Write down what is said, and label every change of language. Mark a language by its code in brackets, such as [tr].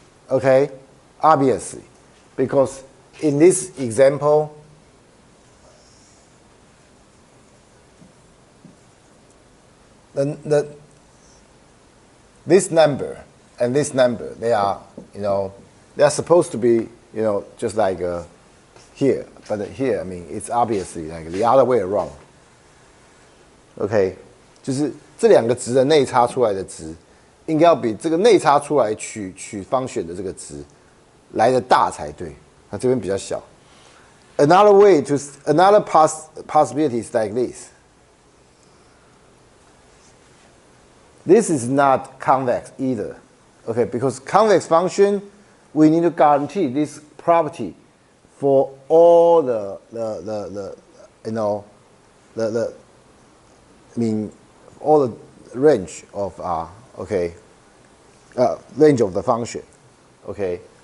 [en] Okay, obviously, because in this example, this number and this number, they are, they're supposed to be, you know, just like here. But here, I mean, it's obviously like the other way around. [zh] OK， 就是这两个值的内插出来的值，应该要比这个内插出来取function的这个值来的大才对。它这边比较小。 [en] Another way to another possibility is like this. This is not convex either, okay? Because convex function, we need to guarantee this property for all the you know the I mean all the range of okay, range of the function, okay.